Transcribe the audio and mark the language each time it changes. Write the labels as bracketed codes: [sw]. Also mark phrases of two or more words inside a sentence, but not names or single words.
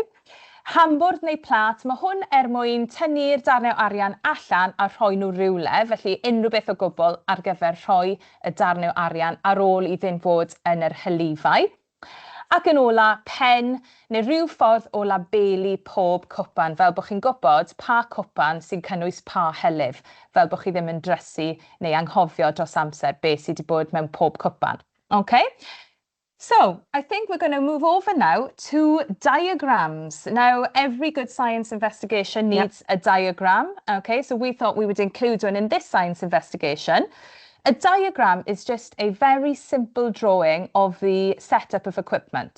[cy] Hambwrdd neu plat, mae hwn mwyn tynnu'r darnau o arian allan a rhoi nhw rywle, felly unrhyw beth o gwbl ar gyfer rhoi y darnau o arian ar ôl iddyn fod yn yr hylifau. Ac yn ola, pen neu rhyw ffordd o labelu pob cwpan, fel bod chi'n gwybod pa cwpan sy'n cynnwys pa hylif, fel bod chi ddim yn drysu neu anghofio dros amser beth sydd wedi bod mewn pob cwpan. [en] Okay? So, I think we're going to move over now to diagrams. Now, every good science investigation needs a diagram. Okay, so we thought we would include one in this science investigation. A diagram is just a very simple drawing of the setup of equipment.